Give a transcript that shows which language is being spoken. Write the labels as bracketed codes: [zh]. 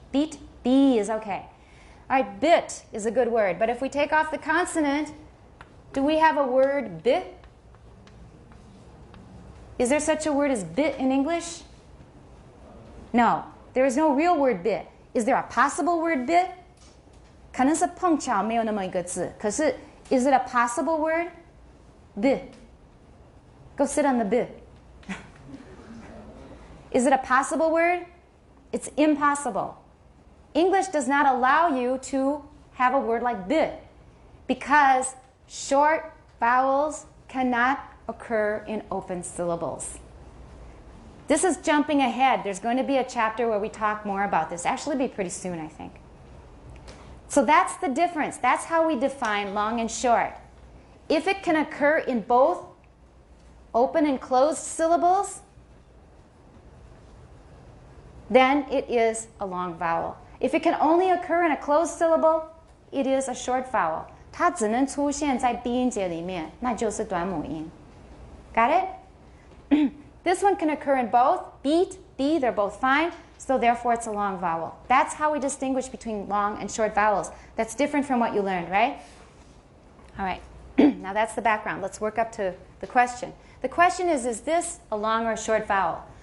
[en] Beat, be is okay. All right, bit is a good word, but if we take off the consonant, do we have a word bit? Is there such a word as bit in English? No, there is no real word bit. Is there a possible word bit? [zh] 可能是碰巧没有那么一个字，可是 [en] is it a possible word? Bit. Go sit on the bit. Is it a possible word? It's impossible. English does not allow you to have a word like bit because short vowels cannot occur in open syllables. This is jumping ahead. There's going to be a chapter where we talk more about this. Actually, be pretty soon, I think. So that's the difference. That's how we define long and short. If it can occur in both open and closed syllables, then it is a long vowel. If it can only occur in a closed syllable, it is a short vowel. [zh] 它只能出现在闭音节里面，那就是短母音。 [en] Got it? This one can occur in both. Beat, B, they're both fine. So therefore, it's a long vowel. That's how we distinguish between long and short vowels. That's different from what you learned, right? All right. Now that's the background. Let's work up to the question. The question is this a long or a short vowel?